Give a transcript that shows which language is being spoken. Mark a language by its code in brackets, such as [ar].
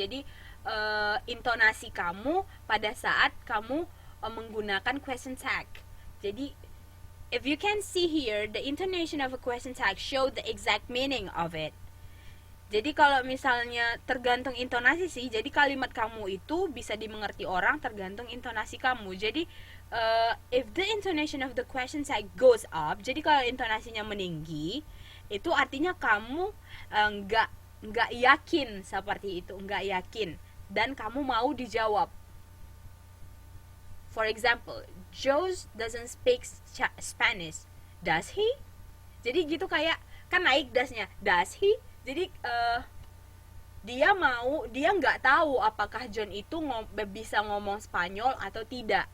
[id] Jadi intonasi kamu pada saat kamu menggunakan question tag. [en] Jadi if you can see here, the intonation of a question tag show the exact meaning of it. [id] Jadi kalau misalnya tergantung intonasi sih, jadi kalimat kamu itu bisa dimengerti orang tergantung intonasi kamu. Jadi [en] if the intonation of the question tag goes up, [id] jadi kalau intonasinya meninggi, itu artinya kamu nggak yakin seperti itu, nggak yakin, dan kamu mau dijawab. [en] For example, Joe doesn't speak Spanish, does he? [id] Jadi gitu, kayak kan naik dasnya, does he? Jadi dia nggak tahu apakah John itu bisa ngomong Spanyol atau tidak.